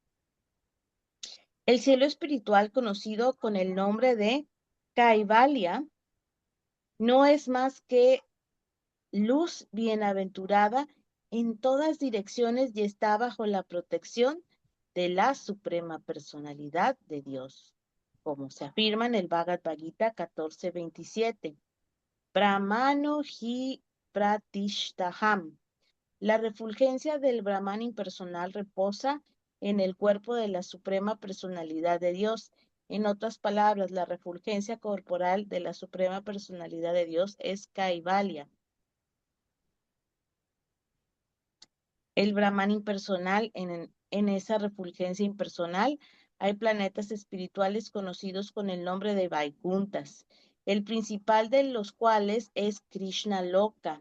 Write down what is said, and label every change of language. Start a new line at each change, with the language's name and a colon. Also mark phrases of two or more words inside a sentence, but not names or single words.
Spanish: El cielo espiritual, conocido con el nombre de Kaivalya, no es más que luz bienaventurada en todas direcciones y está bajo la protección de la Suprema Personalidad de Dios, como se afirma en el Bhagavad Gita 14:27.
Sanskrit: ब्रह्मणो हि प्रतिष्ठाहम्.
Spanish: La refulgencia del Brahman impersonal reposa en el cuerpo de la Suprema Personalidad de Dios. En otras palabras, la refulgencia corporal de la Suprema Personalidad de Dios es Kaivalya. El Brahman impersonal, en esa refulgencia impersonal, hay planetas espirituales conocidos con el nombre de Vaikuntas, el principal de los cuales es Krishna Loka.